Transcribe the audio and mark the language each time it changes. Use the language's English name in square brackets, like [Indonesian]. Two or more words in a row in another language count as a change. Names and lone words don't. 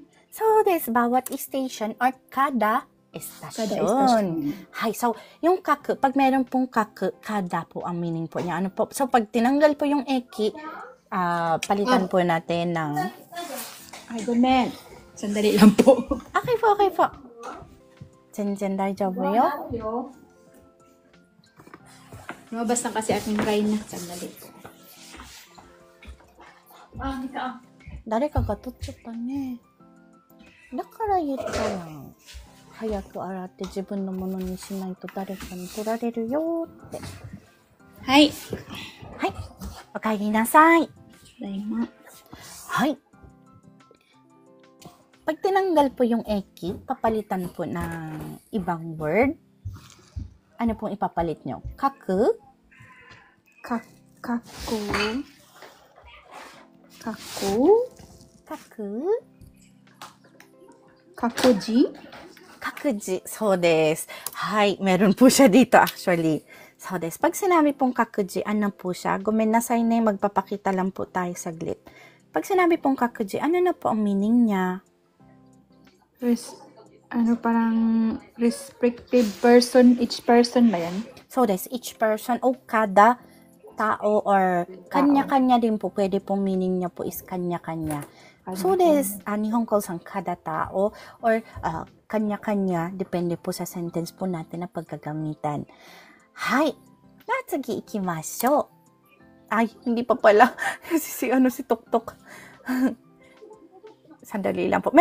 [Filipino] So, bawat station or kada estasyon. Kada estasyon. Hay, so, yung kaku, pag meron pong kaku, kada po ang meaning po niya. Ano po? So, pag tinanggal po yung eki, palitan po natin ng... Ay, gomen. Sandali lang po. Okay po. [Japanese] 全然大丈夫よ. [Filipino] Lumabas na kasi aking Reyna. Sandali po. [Japanese] 誰かが取っちゃったね。だから言ったら、早く洗って自分のものにしないと誰かに取られるよって。はい。はい。お帰りなさい。ただいま。 Hay. [Filipino] Pag tinanggal po yung eki, papalitan po ng ibang word. Ano pong ipapalit nyo? [Japanese] Kaku? 各。各自. 各自。そうです. Hay, [Filipino] meron po siya dito actually. [Japanese] そうです. [Filipino] Pag sinabi pong kakuji, ano po siya? [Japanese] ごめんなさいね, [Filipino] magpapakita lang po tayo saglit. Pag sinabi pong kakuji, ano na po ang meaning niya? Parang [English] respective person, each person [Filipino] ba yan? [Japanese] そうです. [English] Each person [Filipino] o kada tao or kanya-kanya din po. Pwede pong meaning niya po is kanya-kanya. [Japanese] そうです. [Filipino] Nihon ko-san kada tao or kanya-kanya. Depende po sa sentence po natin na pagkagamitan. [Japanese] Hay. Natsugi ikimashou. [Filipino] Ay, hindi pa pala. si Tuktok. Sandali lang po.